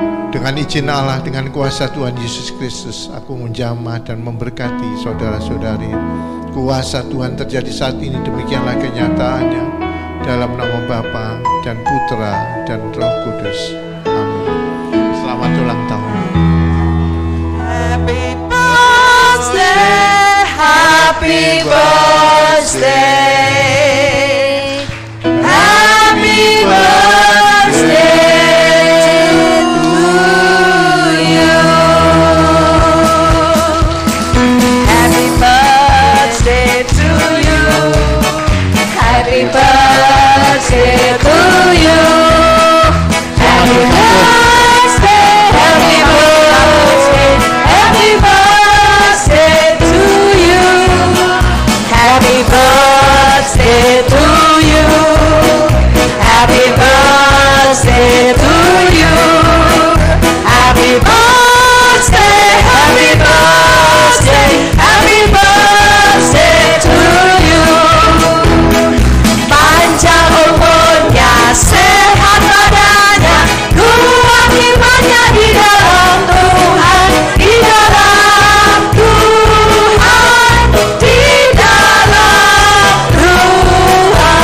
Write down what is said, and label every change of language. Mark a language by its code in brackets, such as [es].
[id] Dengan izin Allah, dengan kuasa Tuhan Yesus Kristus, aku menjamah dan memberkati saudara-saudari. Kuasa Tuhan terjadi saat ini, demikianlah kenyataannya. Dalam nama Bapa dan Putra dan Roh Kudus. Amin. Selamat ulang tahun. [en] Happy birthday, happy birthday, happy birthday to you. Happy birthday to you. Happy birthday to you. Happy birthday, happy birthday, happy birthday to you. Happy birthday to you. Happy birthday to you. Happy birthday, happy birthday, happy birthday to you. [id] Panjang umurnya, sehat badannya, kuat imannya di dalam Tuhan, di dalam Tuhan, di dalam Tuhan.